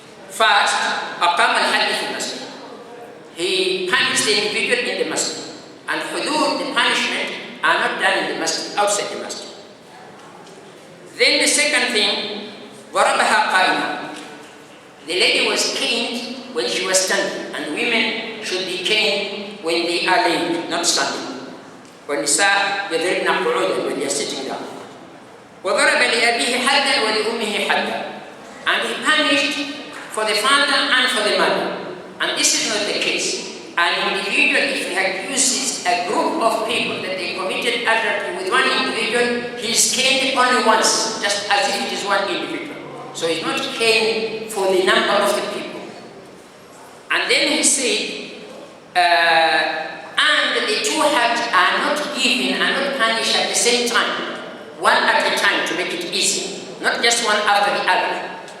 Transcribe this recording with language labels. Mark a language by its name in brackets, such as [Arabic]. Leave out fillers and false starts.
[English] First, [Arabic] أقام الحد في المسجد. [English] He punished the individual in the masjid. And hudud, the punishment, are not done in the masjid, outside the masjid. Then the second thing, [Arabic] ضربها قائمة. [English] The lady was caned when she was standing, and women should be caned when they are laying, not standing. [Arabic] والنساء يضربن قعودا [English] when they are sitting down. [Arabic] وضرب لأبيه حدا ولأمه حدا. [English] And he punished for the father and for the mother. And this is not the case. An individual, if he accuses a group of people that they committed adultery with one individual, he is caned only once, just as if it is one individual. So he's not caned for the number of the people. And then he said, and the 2 hadds are not given and not punished at the same time, one at a time to make it easy, not just one after the other.